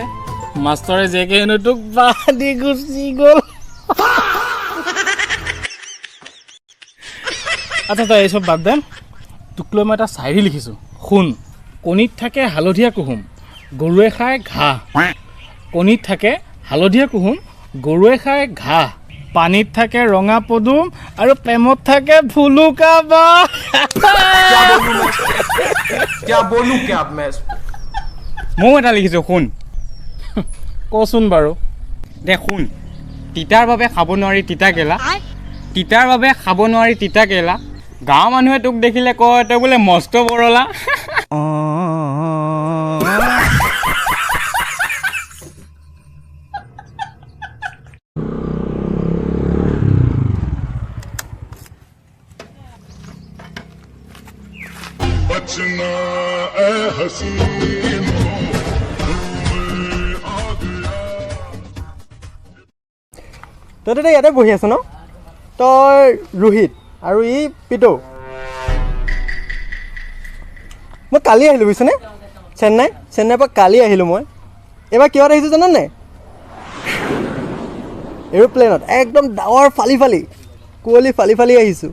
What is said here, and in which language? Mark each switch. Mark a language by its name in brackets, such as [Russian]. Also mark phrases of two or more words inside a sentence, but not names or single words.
[Assamese] মাষ্টৰে জেকে হেনো তোক বাদি গুচি গ'ল আচ্ছা তই এইসব বাদ দে তোক লৈ মই এটা চাইৰি লিখিছোঁ শুন কণীত থাকে হালধীয়া কুহুম গৰুৱে খায় ঘাঁহ কণীত থাকে হালধীয়া কুহুম গৰুৱে খায় ঘাঁহ পানীত থাকে ৰঙা পদুম আৰু প্ৰেমত থাকে ভুলুকা বাঁহ [Hindi] क्या बोलूं क्या अब मैं [Assamese] ময়ো এটা লিখিছোঁ শুন কচোন বাৰু দে শুন তিতাৰ বাবে খাব নোৱাৰি তিতা কেলা তিতাৰ বাবে খাব নোৱাৰি তিতা কেলা গাঁৱৰ মানুহে তোক দেখিলে কয় তই বোলে মস্ত বৰলা [Hindi] बचना ए हसीनो [Assamese] তই তেতিয়া ইয়াতে বহি আছ ন তই ৰোহিত আৰু ই পিটো মই কালি আহিলোঁ বুজিছনে চেন্নাইৰ পৰা কালি আহিলোঁ মই এইবাৰ কিহত আহিছোঁ জানানে নাই এৰোপ্লেনত একদম ডাৱৰ ফালি ফালি কুঁৱলী ফালি ফালি আহিছোঁ